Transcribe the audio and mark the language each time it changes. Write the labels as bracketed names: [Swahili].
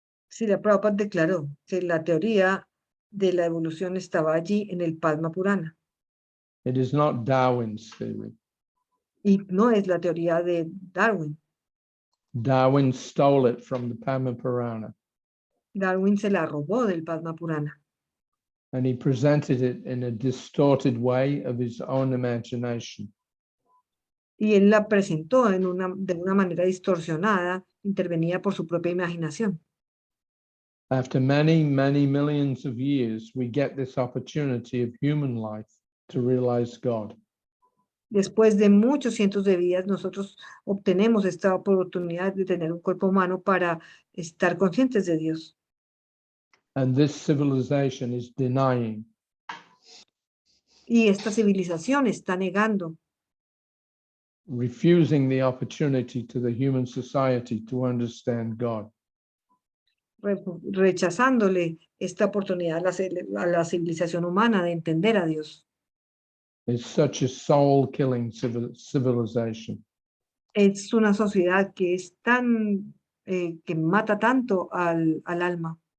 [Spanish] Srila Prabhupada declaró que la teoría de la evolución estaba allí en el Padma Purana [English] It is not Darwin's theory. [Spanish] y no es la teoría de Darwin. [English] Darwin stole it from the Padma Purana [Spanish] Darwin se la robó del Padma Purana [English] and he presented it in a distorted way of his own imagination. [Spanish] y él la presentó de una manera distorsionada, intervenida por su propia imaginación. [English] After many, many millions of years, we get this opportunity of human life to realize God. [Spanish] Después de muchos cientos de vidas, nosotros obtenemos esta oportunidad de tener un cuerpo humano para estar conscientes de Dios. [English] And this civilization is denying. [Spanish] Y esta civilización está negando, [English] Refusing the opportunity to the human society to understand God. [Spanish] rechazándole esta oportunidad a la civilización humana de entender a Dios. [English] It's such a soul-killing civilization. [Spanish] Es una sociedad que es tan, que mata tanto al alma.